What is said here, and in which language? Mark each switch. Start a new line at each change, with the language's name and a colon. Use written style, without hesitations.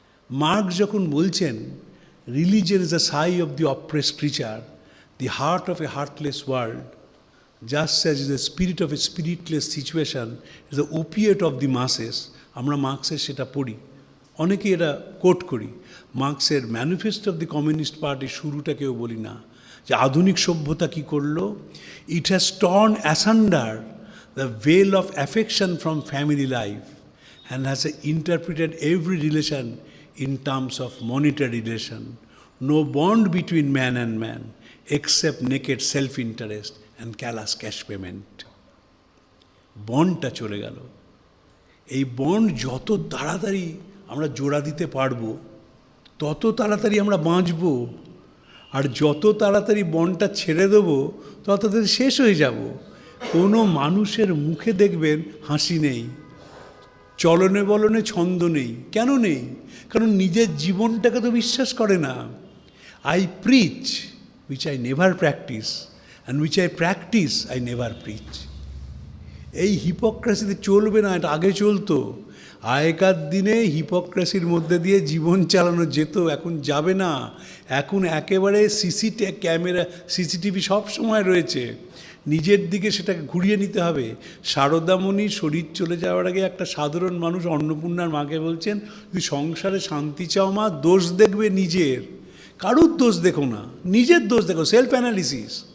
English: Marx যখন বলছেন religion is the sigh of the oppressed creature, the heart of a heartless world, just as the spirit of a spiritless situation is the opiate of the masses,
Bangla: আমরা মার্কসের সেটা পড়ি, অনেকে এটা coat করি। মার্কসের ম্যানিফেস্টো অফ দি কমিউনিস্ট পার্টির শুরুটা কেউ বলি না, যে আধুনিক সভ্যতা কী করলো,
English: It has torn asunder the veil of affection from family life and has interpreted every relation in terms of monetary relation. No bond between man and man except naked self-interest and callous cash payment.
Bangla: বন্ডটা চলে গেল। এই bond যত তাড়াতাড়ি আমরা জোড়া দিতে পারবো তত তাড়াতাড়ি আমরা বাঁচব, আর যত তাড়াতাড়ি বন্ডটা ছেড়ে দেবো তত তাড়াতাড়ি শেষ হয়ে যাব। কোনো মানুষের মুখে দেখবেন হাসি নেই, চলনে বলনে ছন্দ নেই। কেন নেই? কারণ নিজের জীবনটাকে তো বিশ্বাস করে না।
English: I preach which I never practice, and which I practice I never preach.
Bangla: এই হিপোক্রেসিতে চলবে না, এটা আগে চলতো। আগেকার দিনে হিপোক্রেসির মধ্যে দিয়ে জীবন চালানো যেত, এখন যাবে না। এখন একেবারে ক্যামেরা সিসিটিভি সব সময় রয়েছে, নিজের দিকে সেটাকে ঘুরিয়ে নিতে হবে। শারদামণি শরীর চলে যাওয়ার আগে একটা সাধারণ মানুষ অন্নপূর্ণার মাকে বলছেন, তুই সংসারে শান্তি চাও মা, দোষ দেখবে নিজের, কারুর দোষ দেখো না, নিজের দোষ দেখো, সেলফ অ্যানালিসিস।